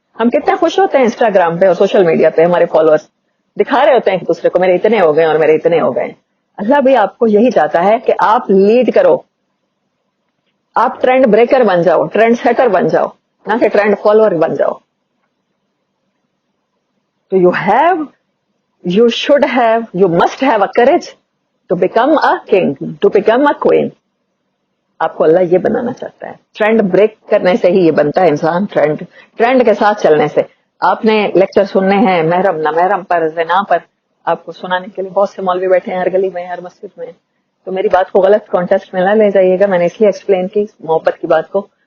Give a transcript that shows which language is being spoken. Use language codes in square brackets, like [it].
[ur] ہم کتنے خوش ہوتے ہیں انسٹاگرام پہ اور سوشل میڈیا پہ, ہمارے فالوورز دکھا رہے ہوتے ہیں ایک دوسرے کو, میرے اتنے ہو گئے اور میرے اتنے ہو گئے. اللہ بھی آپ کو یہی چاہتا ہے کہ آپ لیڈ کرو, آپ ٹرینڈ بریکر بن جاؤ, ٹرینڈ سیٹر بن جاؤ, نہ کہ ٹرینڈ فالوور بن جاؤ. [en] تو you should have, you must have a courage to become a king, to become a queen. [ur] آپ کو اللہ یہ بنانا چاہتا ہے. ٹرینڈ بریک کرنے سے ہی یہ بنتا ہے انسان, ٹرینڈ کے ساتھ چلنے سے. آپ نے لیکچر سننے ہیں محرم نہ محرم پر, زنا پر, آپ کو سنانے کے لیے بہت سے مولوی بیٹھے ہیں ہر گلی میں, ہر مسجد میں. تو میری بات کو غلط کانٹیکسٹ میں نہ لے جائیے گا, میں نے اس لیے ایکسپلین کی محبت کی بات کو.